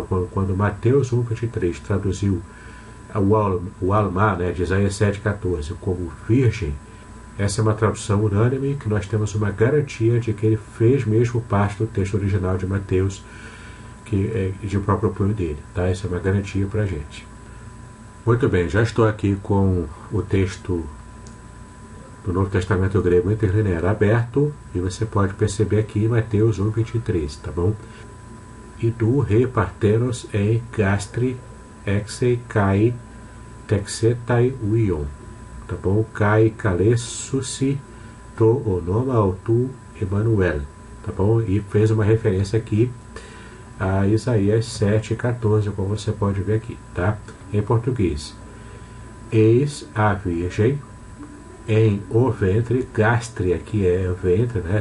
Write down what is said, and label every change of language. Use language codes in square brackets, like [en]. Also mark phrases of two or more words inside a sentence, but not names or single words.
[pt] Quando Mateus 1:23 traduziu o Alma, de Isaías 7:14, como virgem, essa é uma tradução unânime, que nós temos uma garantia de que ele fez mesmo parte do texto original de Mateus, que é de próprio punho dele. Isso é uma garantia para a gente. Muito bem, já estou aqui com o texto do Novo Testamento grego interlinear aberto, e você pode perceber aqui em Mateus 1:23, tá bom? [el] Ἰδοὺ ἡ παρθένος ἐν γαστρὶ ἕξει καὶ τέξεται υἱόν, [pt] tá bom? [el] Καὶ καλέσουσιν τὸ ὄνομα αὐτοῦ Ἐμμανουήλ, [pt] tá bom? E fez uma referência aqui a Isaías 7,14, como você pode ver aqui, tá? Em português. Eis a virgem em o ventre, gastria, que é o ventre, né?